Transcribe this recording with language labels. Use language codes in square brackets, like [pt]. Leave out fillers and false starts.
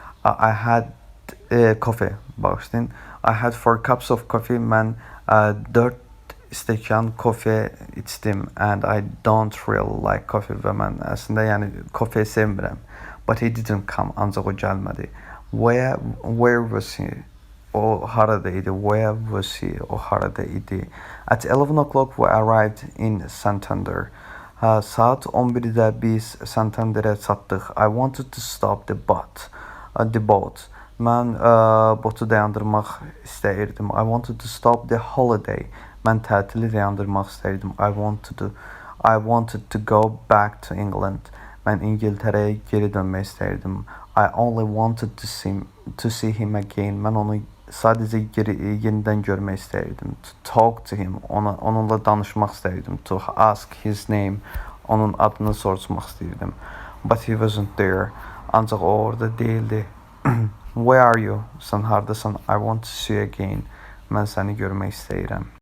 [en] I had coffee, [az] bağışlayın. [en] I had 4 cups of coffee. [az] Mən 4 stəkan kofe içdim [en] and I don't really like coffee [az] və mən əslində yəni kofe sevmirəm. [en] But he didn't come, [az] ancaq o gəlmədi. [en] Where was he? [az] O harada idi? [en] Where was he? [az] O harada idi? [en] At 11 o'clock we arrived in Santander. [az] Saat 11-də biz Santander'ə çatdıq. [en] I wanted to stop the boat. [az] Mən botu dayandırmaq istəyirdim. [en] I wanted to stop the holiday. [az] Mən tətili dayandırmaq istəyirdim. [en] I wanted to go back to England. [az] Mən İngiltərəyə geri dönmək istəyirdim. [en] I only wanted to see him again. [az] Mən onu sadəcə yenidən görmək istəyirdim. [en] To talk to him. [az] Onunla danışmaq istəyirdim. [en] To ask his name. [az] Onun adını soruşmaq istəyirdim. [en] But he wasn't there. [az] Ancaq o orada değildi. [en] Where are you? [az] Sən hardasan? [en] I want to see you again. [az] Mən səni görmək istəyirəm.